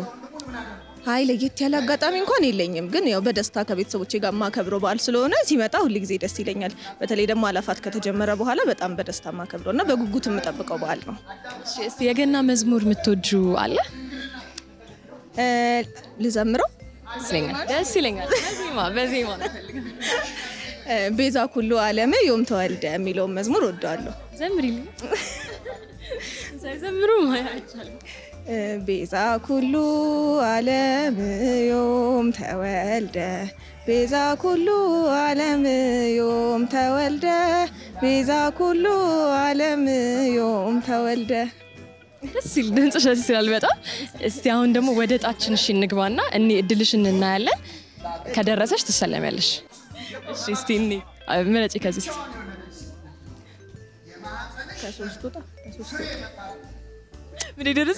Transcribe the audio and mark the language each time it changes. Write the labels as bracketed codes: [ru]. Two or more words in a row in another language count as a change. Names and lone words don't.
[am] አይ ለየት ያለ አጋጣሚ እንኳን የለኝም፣ ግን ያው በደስታ ከቤተሰቦቼ ጋር ማከብረው በዓል ስለሆነ ሲመጣ ሁሉ ጊዜ ደስ ይለኛል። በተለይ ደግሞ አላፋት ከተጀመረ በኋላ በጣም በደስታ ማከብረውና በጉጉት የምጠብቀው በዓል ነው። እሺ እስቲ የገና መዝሙር የምትወጁ አለ? ልዘምረው? ደስ ይለኛል። በዜማ [gez] ቤዛ ኩሉ ዓለም ዮም ተወልደ [am] የሚለውን መዝሙር ወደዋለሁ። ዘምሪልኝ። ሳይዘምሩ ማያቻል [gez] ቤዛ ኩሉ ዓለም ዮም ተወልደ ቤዛ ኩሉ ዓለም ዮም ተወልደ ቤዛ ኩሉ ዓለም ዮም ተወልደ። [am] ደስ ይል ድምጽሽ ደስ ይላል በጣም። እስቲ አሁን ደግሞ ወደ ጣችን እሺ እንግባና እኔ እድልሽን እናያለን። ከደረሰሽ ትሰለሚያለሽ። እሺ እስቲ እኔ ምረጪ ከዚህ እስቲ ከሶስቱ ምን ይደርስ